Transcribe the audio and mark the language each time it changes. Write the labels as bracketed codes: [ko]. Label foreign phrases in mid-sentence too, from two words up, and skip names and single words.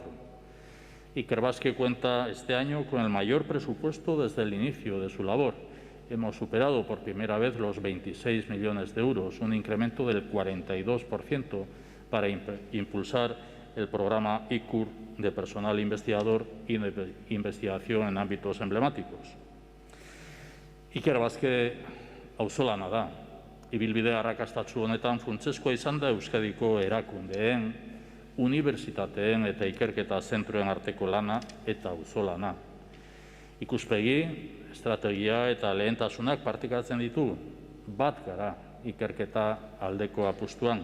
[es] Ikerbasque cuenta este año con el mayor presupuesto desde el inicio de su labor. Hemos superado por primera vez los 26 millones de euros, un incremento del 42% para impulsar el programa ICUR de personal investigador y de investigación en ámbitos emblemáticos. [eu] Ikerbasque auzolana da. Ibilbide arrakastatsu honetan funtsezkoa izan da Euskadiko erakundeen, unibertsitateen eta ikerketa zentroen arteko lana eta auzolana. Ikuspegi, estrategia eta lehentasunak partekatzen ditu, bat gara ikerketa aldeko apustuan.